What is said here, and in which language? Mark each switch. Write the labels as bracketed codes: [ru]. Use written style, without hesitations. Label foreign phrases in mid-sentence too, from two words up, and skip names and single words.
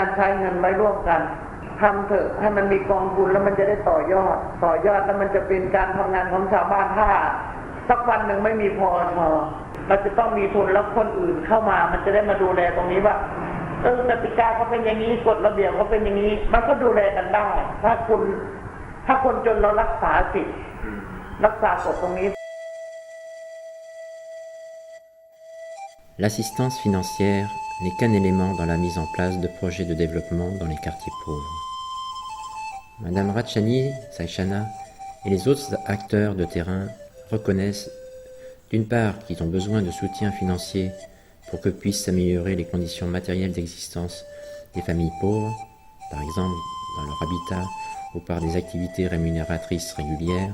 [th] การใช้เงินไว้ร่วมกันทำเถอะให้มันมีกองทุนแล้วมันจะได้ต่อยอดแล้วมันจะเป็นการทำงานของชาวบ้านถ้าสักวันหนึ่งไม่มีพอเราจะต้องมีทุนแล้วคนอื่นเข้ามามันจะได้มาดูแลตรงนี้ว่ากติกาเขาเป็นอย่างนี้กฎระเบียบเขาเป็นอย่างนี้มันก็ดูแลกันได้ถ้าคนจนเรารักษาสิทธิ์รักษากฎตรงนี้ [fr] L'assistance financière n'est qu'un élément dans la mise en place de projets de développement dans les quartiers pauvres. Madame Ratchani Saichana et les autres acteurs de terrain reconnaissent D'une part, qui ont besoin de soutien financier pour que puissent s'améliorer les conditions matérielles d'existence des familles pauvres, par exemple dans leur habitat ou par des activités rémunératrices régulières.